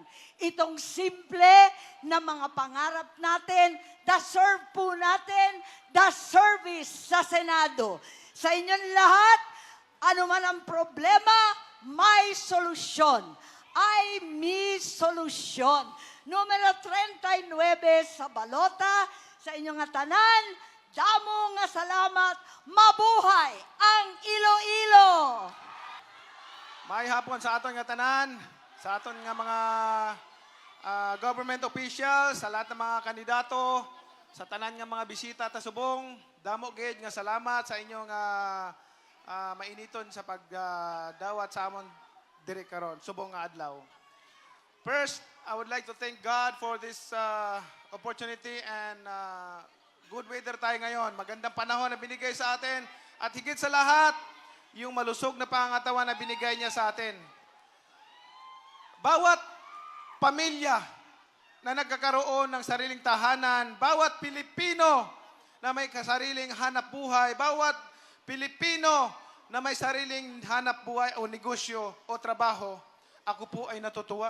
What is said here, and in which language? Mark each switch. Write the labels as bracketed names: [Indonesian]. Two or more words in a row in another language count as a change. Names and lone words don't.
[Filipino] Itong simple na mga pangarap natin, deserve po natin [English] the service [Filipino] sa Senado. Sa inyong lahat, ano man ang problema, may solusyon. Ay, may solusyon. Numero 39 sa balota, [Hiligaynon] sa inyong tanan, damo nga salamat, mabuhay ang Iloilo! May hapon sa aton nga tanan, sa aton nga mga [English] government officials, [Filipino] sa lahat ng mga kandidato, [Hiligaynon] sa tanan nga mga bisita ta subong, damo gid nga salamat sa inyong mainiton sa pagdawat sa amon diri karon subong nga adlaw. [English] First, I would like to thank God for this opportunity and good weather [Filipino] tayo ngayon. Magandang panahon na binigay sa atin at higit sa lahat, yung malusog na pangangatawan na binigay niya sa atin. Bawat pamilya na nagkakaroon ng sariling tahanan, bawat Pilipino na may kasariling hanap buhay, bawat Pilipino na may sariling hanap buhay o negosyo o trabaho, ako po ay natutuwa.